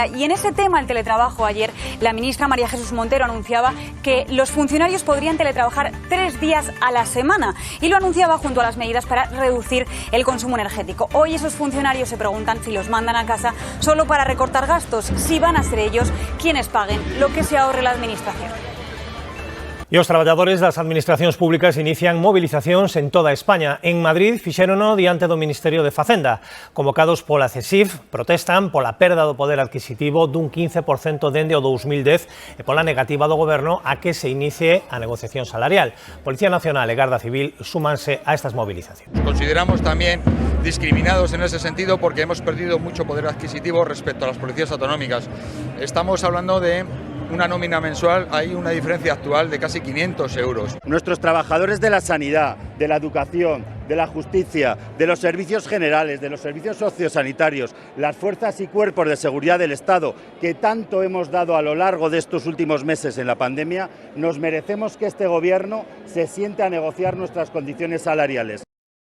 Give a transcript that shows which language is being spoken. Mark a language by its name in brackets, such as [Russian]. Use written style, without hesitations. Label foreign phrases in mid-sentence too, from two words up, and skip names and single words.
[Spanish] Y en ese tema, el teletrabajo, ayer la ministra María Jesús Montero anunciaba que los funcionarios podrían teletrabajar 3 días a la semana y lo anunciaba junto a las medidas para reducir el consumo energético. Hoy esos funcionarios se preguntan si los mandan a casa solo para recortar gastos, si van a ser ellos quienes paguen lo que se ahorre la administración. [Galician] E os traballadores das administracións públicas inician movilizacións en toda España. En Madrid fixérono diante do Ministerio de Facenda. Convocados pola CESIF, protestan pola perda do poder adquisitivo dun 15% dende o 2010 e pola negativa do Goberno a que se inicie a negociación salarial. Policía Nacional e Garda Civil súmanse a estas movilizacións. [Spanish] Consideramos también discriminados en ese sentido porque hemos perdido mucho poder adquisitivo respecto a las policías autonómicas. Estamos hablando de una nómina mensual, hay una diferencia actual de casi 500 euros. Nuestros trabajadores de la sanidad, de la educación, de la justicia, de los servicios generales, de los servicios sociosanitarios, las fuerzas y cuerpos de seguridad del Estado, que tanto hemos dado a lo largo de estos últimos meses en la pandemia, nos merecemos que este Gobierno se siente a negociar nuestras condiciones salariales.